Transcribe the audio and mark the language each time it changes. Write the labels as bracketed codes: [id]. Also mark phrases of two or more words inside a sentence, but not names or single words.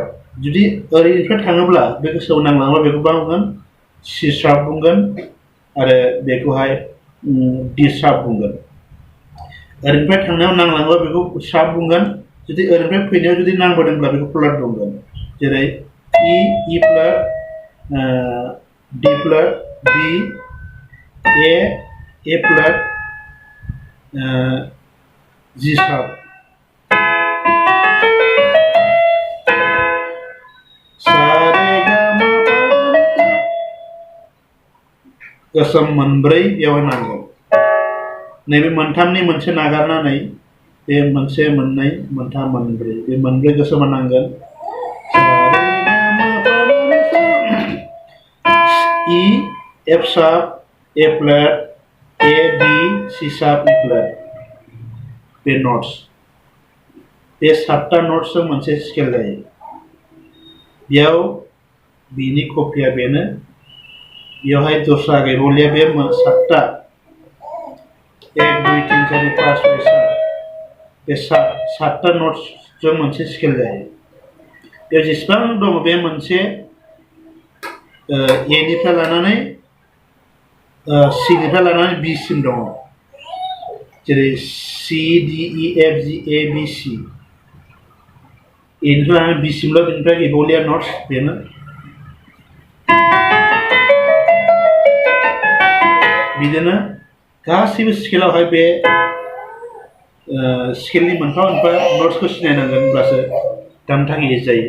[brx] जुदि ओरैनिफ्राय थाङोब्ला बे गोसोआव नांलाङोब्ला बेखौ मा बुंगोन? [en] C sharp [brx] बुंगोन आरो बेखौहाय [en] D sharp [brx] बुंगोन. ओरैनिफ्राय थांनायाव नांलाङोब्ला बेखौ शार्प बुंगोन. जुदि ओरैनिफ्राय फैनायाव जुदि नांबोदोंब्ला बेखौ फ्लैट बुंगोन. [en] जेरै E flat D flat B A flat G sharp. [brx] गोसोम मोनब्रै बेयावहाय नांगोन. नैबे मोनथामनि मोनसे नागारनानै बे मोनसे मोननै मोनथाम मोनब्रै बे मोनब्रै गोसोमा नांगोन. [en] E F sharp A flat A B C sharp E flat. [brx] बे नट्स. बे 7टा नट्सजों मोनसे स्केल जायो. बेयाव बिनि कपिया बेनो. बेयावहाय दस्रा गैबावलिया. बे 7टा 1 2 3 4 5 6 7 बे 7टा नट्सजों मोनसे स्केल जायो. बेयाव जेसेबां दङ बे मोनसे A निफ्राय लानानै C निफ्राय लानानै B सिम दङ. जेरै C D E F G A B C. A निफ्राय लानानै B सिमल'. बेनिफ्राय गैबावलिया नट्स बेनो. बिदिनो गासैबो स्केलावहाय बे स्केलनि मोनफा मोनफा नट्सखौ सिनायनांगोन होनब्लासो दामनो थाखाय इजि जायो.